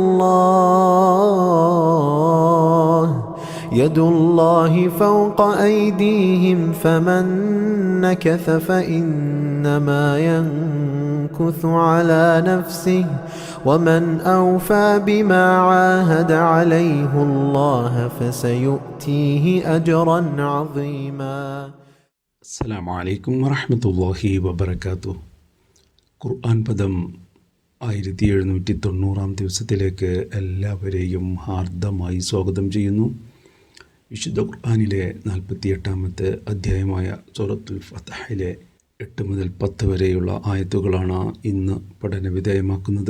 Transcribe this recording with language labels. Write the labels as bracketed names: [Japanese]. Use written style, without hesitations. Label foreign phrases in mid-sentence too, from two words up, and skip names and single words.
[Arabic] الله يد الله فوق أيديهم فمن نكث فإنما ينكث على نفسه ومن أوفى بما عاهد عليه الله فسيؤتيه أجرا عظيما. السلام عليكم ورحمة الله وبركاته. [Malayalam] ഖുർആൻ പദം 1790 ദിവസത്തിലേക്ക് എല്ലാവരെയും ഹാർദമായി സ്വാഗതം ചെയ്യുന്നു. വിശുദ്ധ ഖുർആനിലെ 48-ാമത്തെ അധ്യായമായ സൂറത്തുൽ ഫത്ഹിലെ 8 മുതൽ 10 വരെയുള്ള ആയത്തുകളാണ് ഇന്ന് പഠനവിധേയമാക്കുന്നത്.